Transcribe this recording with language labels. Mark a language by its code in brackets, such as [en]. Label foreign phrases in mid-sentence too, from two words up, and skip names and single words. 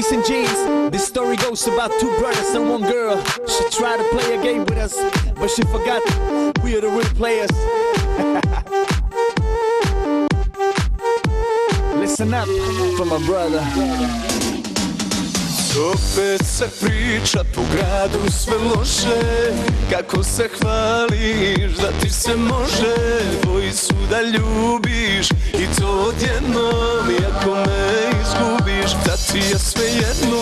[en] hoodies and jeans. This story goes about two brothers and one girl. She tried to play a game with us, but she forgot we are the real players. Listen up for my brother. [sr] Opet se priča po gradu sve loše, kako se hvališ da ti se može dvojicu da ljubiš i to odjednom, iako me izgubiš, da ti je sve jedno.